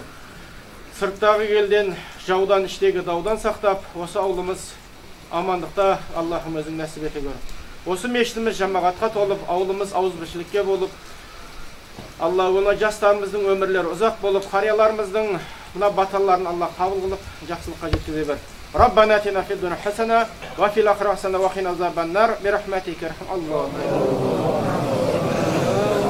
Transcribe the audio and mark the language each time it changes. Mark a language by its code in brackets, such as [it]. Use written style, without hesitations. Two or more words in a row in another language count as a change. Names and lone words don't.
[kk] Сырттағы елден, жаудан, іштегі даудан сақтап, осы ауылымыз амандықта Аллахым өзің насip ете gör. Осы мешітіміз жамағатқа толып, ауылымыз ауызбіршілікке болып, Алла оны жастарымыздың өмірлері ұзақ болып, қарияларымыздың мына баталарын Алла қабыл қылып, жақсылыққа жеткізе бер. [ar] ربنا آتنا في الدنيا حسنة وفي الآخرة حسنة وقنا عذاب النار برحمتك يا أرحم الله